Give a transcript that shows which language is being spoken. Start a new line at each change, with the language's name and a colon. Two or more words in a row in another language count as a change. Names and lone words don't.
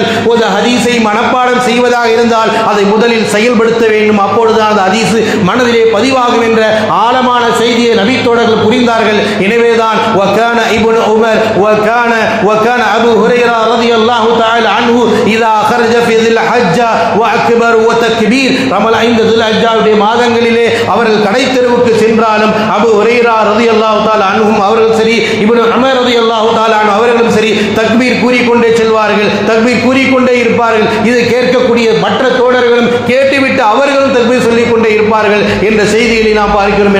Tamil: ஒரு ஹதீஸை மனப்பாடம் செய்வதாக இருந்தால் அதை முதலில் செயல்படுத்த வேண்டும். அப்பொழுதுதான் அந்த ஹதீஸ் மனதிலே பதிவாகும் என்ற ஆழமான செய்தியை நபி தோழர்கள் புரிந்தார்கள். எனவேதான் வகான இப்னு உமர் வகான அபூ ஹுரைரா
Arabic: رضي الله تعالى عنه إذا خرج في ذي الحجة واكبر وتكبير
Tamil: ரமலான் 5 துல்ஹஜ்ஜாவுடைய மாதங்களிலே அவர்கள் கடைத்தெருவுக்கு சென்றாலும் அபூ ஹுரைரா
Arabic: رضي الله تعالى عنهم
Tamil: அவர்கள் சரி, இப்னு உமர்
Arabic: رضي الله تعالى عنه
Tamil: அவர்களும் சரி தக்பீர் கூறிக்கொண்டே செல்வார்கள், தக்பீர் கூறிக்கொண்டே இருப்பார்கள். இதை கேட்கக்கூடிய மற்ற தோழர்களும் கேட்டுவிட்டு அவர்களும் தக்பீர் சொல்லிக் கொண்டே இருப்பார்கள் என்ற செய்திகளை நாம் பார்க்கிறோம்.